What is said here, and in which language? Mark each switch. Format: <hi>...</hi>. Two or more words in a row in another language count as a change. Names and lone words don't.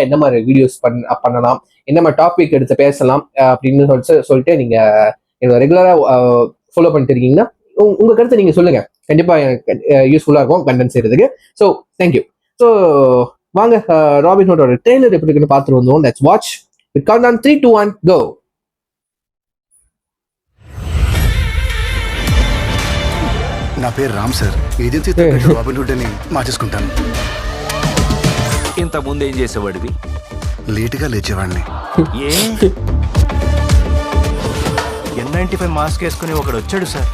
<ta>என்ன மாதிரி வீடியோஸ் பண்ணலாம், என்ன மாதிரி டாபிக் எடுத்து பேசலாம் அப்படின்னு சொல்லிட்டு நீங்க என்னோட ரெகுலரா ஃபாலோ பண்ணிட்டு இருக்கீங்கன்னா உங்க கருத்தை நீங்க சொல்லுங்க. கண்டிப்பா எனக்கு யூஸ்ஃபுல்லா இருக்கும் கண்டென்ட் செய்யறதுக்கு.</ta> <en>So thank you.</en> <ta>ஸோ வாங்க ராபின்ஹுட்டோட ட்ரெய்லர் எப்படி இருக்குன்னு பார்த்துட்டு வந்தோம்.</ta> <en>Let's watch. With count on 3, 2, 1 go.</en> <te>నా పేరు రామ్ సార్. ఏజెన్సీ రాబిన్హుడ్ అని మార్చేసుకుంటాను. ఇంతకుముందు ఏం చేసేవాడివి? లేటుగా లేచేవాడిని. ఏ N95 మాస్క్ వేసుకుని ఒకడు వచ్చాడు సార్.</te>